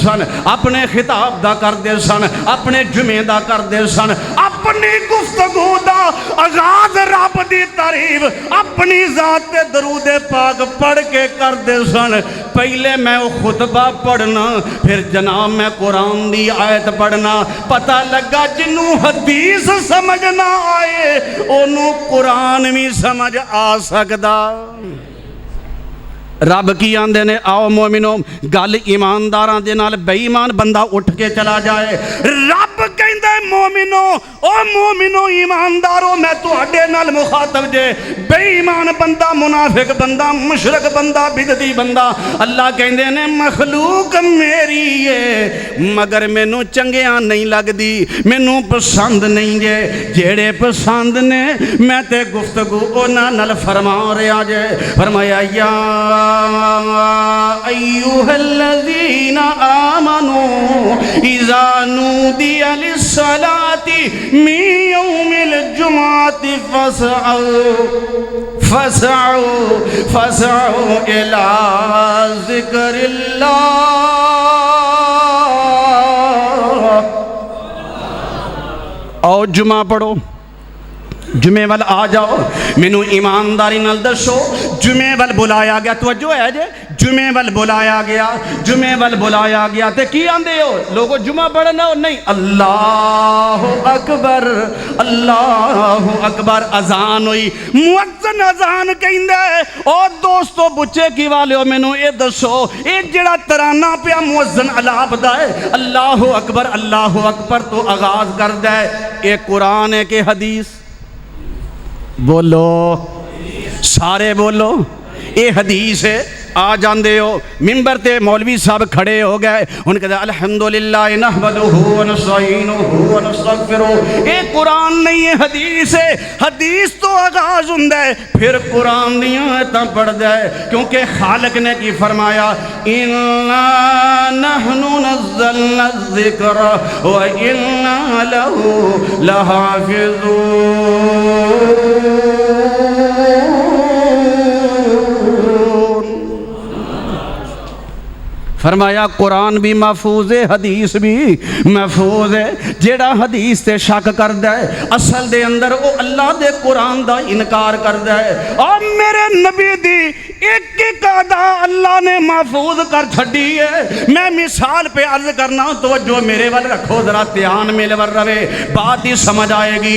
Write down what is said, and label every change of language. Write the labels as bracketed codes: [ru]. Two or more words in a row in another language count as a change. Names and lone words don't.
[pa] سن اپنے خطاب دا کر دے سن اپنے جمعہ دا کر دے سن اپنی گفتگو دا آغاز رب دی تعریف اپنی ذات درود پاک پڑھ کے کر دے سن پہلے میں وہ خطبہ پڑھنا پھر جناب میں قرآن دی آیت پڑھنا پتہ لگا جنوں حدیث سمجھ نہ آئے انہوں قرآن بھی سمجھ آ سکدا رب کی آندے نے آؤ مومنوں گل ایمانداراں دے نال بے ایمان بندہ اٹھ کے چلا جائے رب کہندا ہے مومنوں او مومنوں ایمانداروں میں تواڈے نال مخاطب جے بے ایمان بندہ منافق بندہ مشرک بندہ بدعتی بندہ اللہ کہندے نے مخلوق میری ہے مگر مینوں چنگیاں نہیں لگدی مینوں پسند نہیں جے جیڑے پسند نے میں تے گفتگو انہاں نال فرما رہا جے فرمایا یا [ar] أيها الذين آمنوا إذا نودي للصلاة من يوم الجمعة فاسعوا إلى ذكر [pa] الله اور جمعہ پڑھو جمعے وال آ جاؤ مینوں ایمانداری نال دسو جمعے وال بلایا گیا توجہ ہے جے جمعے وال بلایا گیا تے کی آندے ہو لوگو جمعہ پڑھنا ہو نہیں اللہ اکبر اذان ہوئی مؤذن اذان کہندا ہے او دوستو بچے کی والے ہو مینوں اے دسو اے جڑا ترانہ پیا مؤذن الاپدا ہے [ar] اللہ اکبر [pa] تو آغاز کردا ہے اے قرآن ہے کہ حدیث بولو سارے بولو اے حدیث ہے آ جاندے ہو منبر تے مولوی صاحب کھڑے ہو گئے ان کہتے ہیں الحمدللہ [ar] نحمدہ ونستعینہ ونستغفرہ [pa] اے قرآن نہیں ہے حدیث ہے حدیث تو آغاز ہوندا ہے پھر قرآن دی آیتاں پڑھدا ہے کیونکہ خالق نے کی فرمایا [ar] انا نحن نزلنا الذکر وانا لہ لحافظون [pa] فرمایا قرآن بھی محفوظ ہے، حدیث بھی محفوظ ہے۔ جیڑا حدیث تے شک کردا ہے اصل دے اندر وہ اللہ دے قرآن دا انکار کردا ہے۔ اور میرے نبی دی ایک ایک ادا اللہ نے محفوظ کر چھڈی ہے۔ میں مثال پہ عرض کرنا، توجہ میرے وال رکھو ذرا، دھیان میرے ور رہے، بات ہی سمجھ آئے گی۔